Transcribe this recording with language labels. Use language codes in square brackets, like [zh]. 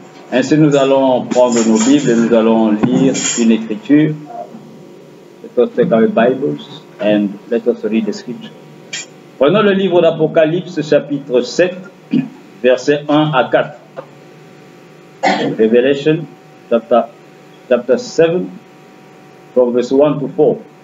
[fr] Ainsi, nous allons prendre nos Bibles et nous allons lire une écriture. [en] Let us take our Bibles and let us read the scripture. [fr] Prenons le livre d'Apocalypse, chapitre 7, versets 1 à 4. [en] Revelation, chapter 7, from verse 1 to 4.